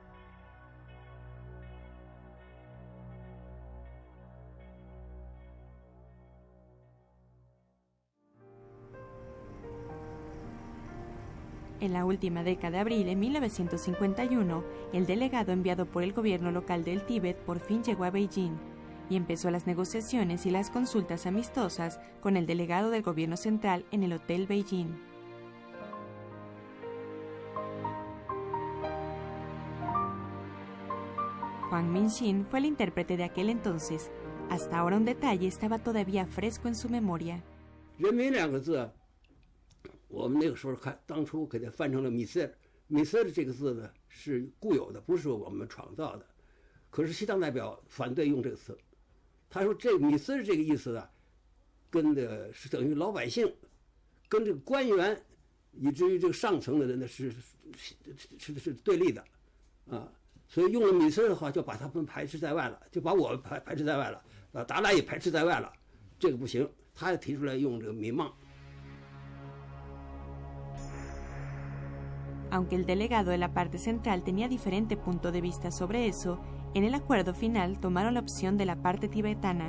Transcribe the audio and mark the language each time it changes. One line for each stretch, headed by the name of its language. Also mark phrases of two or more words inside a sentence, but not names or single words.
Spanish: En la última década de abril de 1951, el delegado enviado por el gobierno local del Tíbet por fin llegó a Beijing y empezó las negociaciones y las consultas amistosas con el delegado del gobierno central en el Hotel Beijing. Huang Mingxin fue el intérprete de aquel entonces. Hasta ahora un detalle estaba todavía fresco en su memoria.
Chinese: 我们那个时候看，当初给它翻成了米色尔。米色尔这个字呢是固有的，不是我们创造的。可是西藏代表反对用这个词，他说这米色尔这个意思啊，跟的是等于老百姓，跟这个官员，以至于这个上层的人呢是对立的，啊，所以用了米色尔的话，就把他们排斥在外了，就把我排斥在外了，达赖也排斥在外了，这个不行，他也提出来用这个米梦。
Spanish: Aunque el delegado de la parte central tenía diferente punto de vista sobre eso, en el acuerdo final tomaron la opción de la parte tibetana.